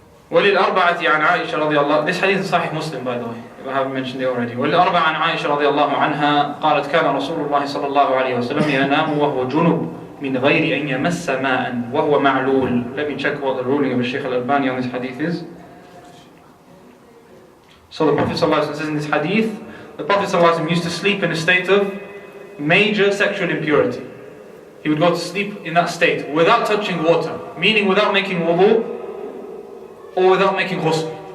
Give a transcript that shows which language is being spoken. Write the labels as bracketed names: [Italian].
[Arabic] وللأربعة عن عائشة رضي الله. [English] This hadith is Sahih Muslim, by the way, if I haven't mentioned it already. [Arabic] وللأربعة عن عائشة رضي الله عنها قالت كان رسول الله صلى الله عليه وسلم ينام وهو جنب من غير أن يمس ماء وهو معلول. [English] Let me check what the ruling of Shaikh al-Albani on this hadith is. So the Prophet ﷺ says in this hadith, the Prophet ﷺ used to sleep in a state of major sexual impurity. He would go to sleep in that state without touching water, meaning without making wudu or without making ghusl.